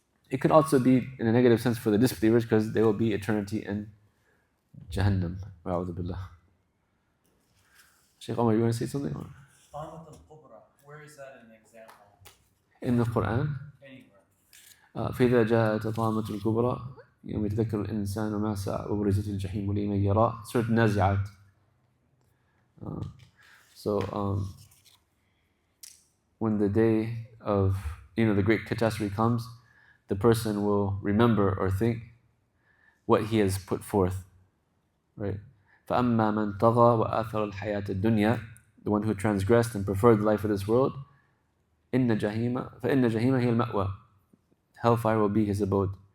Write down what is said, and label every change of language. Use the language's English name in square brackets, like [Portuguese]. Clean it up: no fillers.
[English] It could also be in a negative sense for the disbelievers because they will be eternity in Jahannam. Wa'udhu billah. Shaykh Omar, you want to say something? Tamat al-Kubra, where is that an example? In the Quran? Anywhere. [Arabic] فإذا جاءت طامة الكبرى يوم يتذكر الإنسان ما سعى وبرزت الجحيم لمن يرى. Surah Nazi'at. [English] So when the day of the great catastrophe comes, the person will remember or think what he has put forth, right? [Arabic] فَأَمَّا مَنْ طَغَى وَآثَرَ الْحَيَاةَ الدُّنْيَا, [English] the one who transgressed and preferred the life of this world, [Arabic] فَإِنَّ جَهِيمَ هِيَ الْمَأْوَى, [English] hellfire will be his abode.